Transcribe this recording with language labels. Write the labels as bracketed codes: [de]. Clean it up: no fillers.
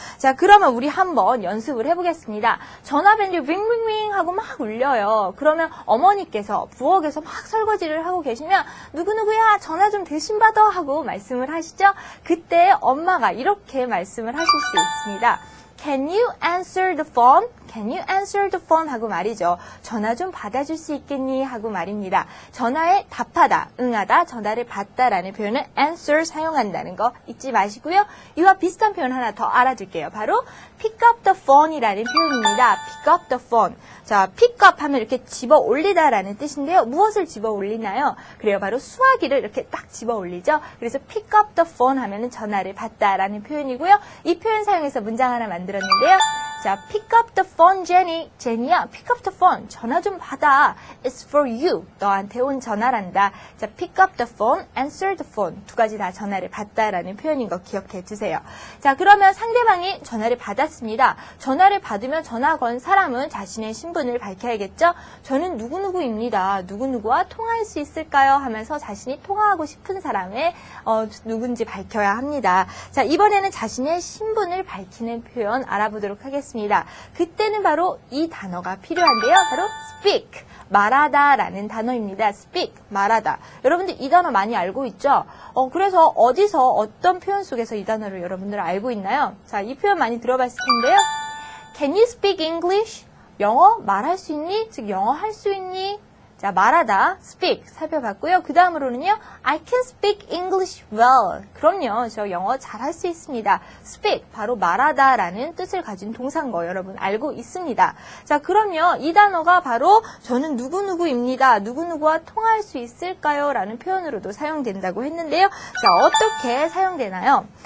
[ko] 자, 그러면 우리 한번 연습을 해보겠습니다. 전화벨이 윙윙윙 하고 막 울려요. 그러면 어머니께서 부엌에서 막 설거지를 하고 계시면 누구누구야 전화 좀 대신 받아 하고 말씀을 하시죠. 그때 엄마가 이렇게 말씀을 하실 수 있습니다. [en] Can you answer the phone? Can you answer the phone? [ko] 하고 말이죠. 전화 좀 받아줄 수 있겠니? 하고 말입니다. 전화에 답하다, 응하다, 전화를 받다라는 표현은 answer 사용한다는 거 잊지 마시고요. 이와 비슷한 표현 하나 더 알아둘게요. 바로 [en] pick up the phone [ko] 이라는 표현입니다. [en] pick up the phone. [ko] 자, pick up 하면 이렇게 집어 올리다라는 뜻인데요. 무엇을 집어 올리나요? 그래요. 바로 수화기를 이렇게 딱 집어 올리죠. 그래서 [en] pick up the phone [ko] 하면은 전화를 받다라는 표현이고요. 이 표현 사용해서 문장 하나 만들었는데요. [en] 자, pick up the phone, Jenny. [ko] 제니야, [en] pick up the phone. [ko] 전화 좀 받아. [en] It's for you. [ko] 너한테 온 전화란다. [en] 자, pick up the phone, answer the phone. [ko] 두 가지 다 전화를 받다라는 표현인 거 기억해 주세요. 자, 그러면 상대방이 전화를 받았습니다. 전화를 받으면 전화 건 사람은 자신의 신분을 밝혀야겠죠? 저는 누구누구입니다. 누구누구와 통화할 수 있을까요? 하면서 자신이 통화하고 싶은 사람의 누군지 밝혀야 합니다. 자, 이번에는 자신의 신분을 밝히는 표현 알아보도록 하겠습니다. 그때는 바로 이 단어가 필요한데요. 바로 speak, 말하다라는 단어입니다. speak, 말하다. 여러분들 이 단어 많이 알고 있죠? 그래서 어디서 어떤 표현 속에서 이 단어를 여러분들 알고 있나요? 자, 이 표현 많이 들어봤을 텐데요. [en] Can you speak English? [ko] 영어 말할 수 있니? 즉 영어 할 수 있니? 자, 말하다, speak 살펴봤고요. 그 다음으로는요, [en] I can speak English well. [ko] 그럼요, 저 영어 잘할 수 있습니다. speak, 바로 말하다라는 뜻을 가진 동사인 거 여러분 알고 있습니다. 자, 그럼요, 이 단어가 바로 저는 누구누구입니다. 누구누구와 통화할 수 있을까요? 라는 표현으로도 사용된다고 했는데요. 자, 어떻게 사용되나요?